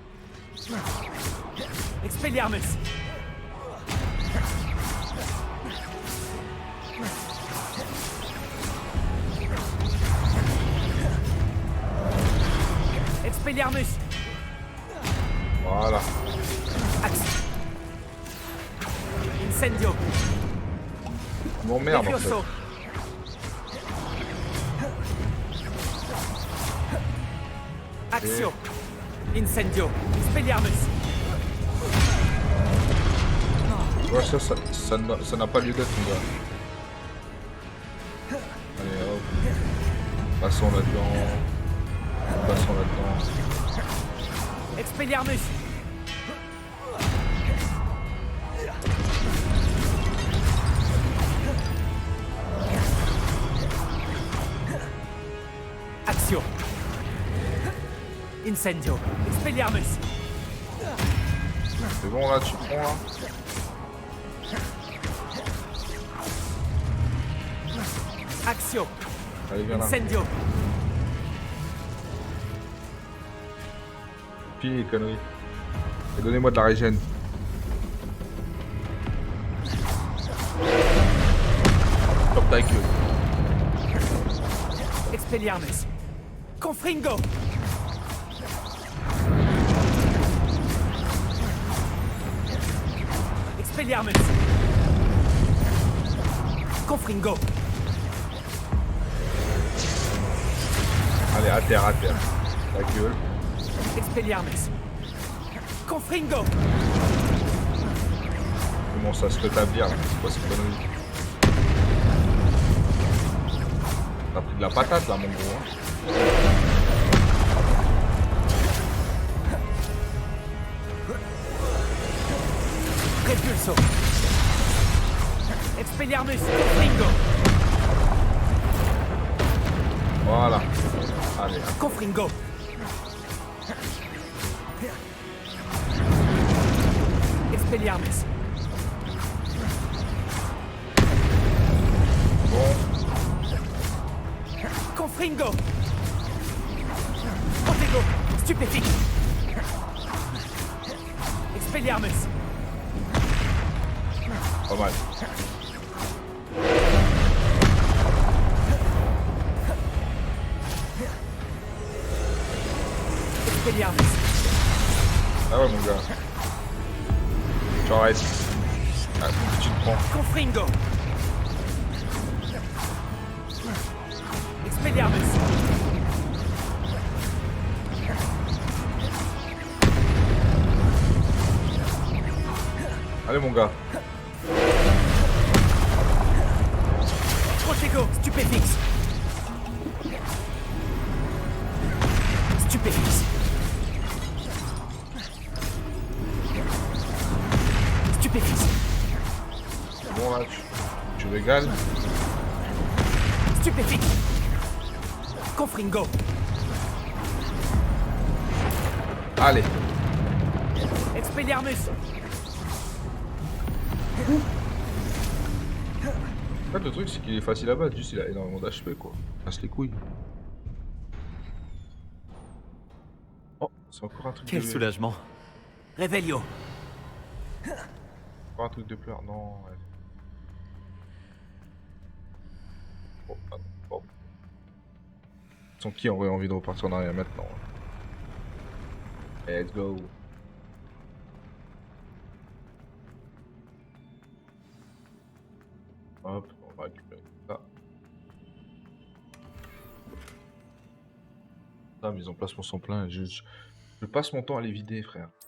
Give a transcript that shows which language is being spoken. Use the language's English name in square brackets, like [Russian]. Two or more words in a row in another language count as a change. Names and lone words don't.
[French] Expelliarmus. Expelliarmus. Voilà. Axe. Incendio. Tu m'emmerdes en fait. Levioso. Axio. Incendio. Expelliarmus. Ouais, ça n'a pas lieu d'être, mon gars. Allez, hop. Passons là-dedans. Passons là-dedans. Expelliarmus. Axio. Incendio. Expelliarmus. C'est bon là, tu prends là. Axio. Allez, viens là. Incendio. Fini les conneries. Et donnez-moi de la régène. Top ta gueule. Expelliarmus. Confringo. Expelliarmus. Confringo. Allez, à terre, à terre. Ta gueule. Expelliarmus. Confringo. Comment ça se rétablir là? C'est quoi cette connerie? T'as pris de la patate là, mon gros. Hein. Repulso. Expelliarmus. Confringo. Voilà. Voilà. Allez. Confringo. Expelliarmus. Bon. Confringo. Protego. Stupéfique. Expelliarmus. Pas mal. Expelliarmus. Ah ouais, mon gars. Tu arrêtes. Ah, tu te prends. Confringo. Expelliarmus. Allez, mon gars. Protego. Stupéfixe. Stupéfixe. Stupéfixe. Bon, là, tu régales. Stupéfique. Confringo. Allez. Expelliarmus. En fait, le truc, c'est qu'il est facile à battre. Juste, il a énormément d'HP, quoi. Casse les couilles. Oh, c'est encore un truc Quel de... soulagement. Revelio. Encore un truc de pleurs. Non, ouais. Oh, ah non. Oh. Sans qui aurait envie de repartir en arrière maintenant? [English] Let's go. [French] Hop, on va récupérer ça. Ah, mise en placement sans plein. Je passe mon temps à les vider, frère.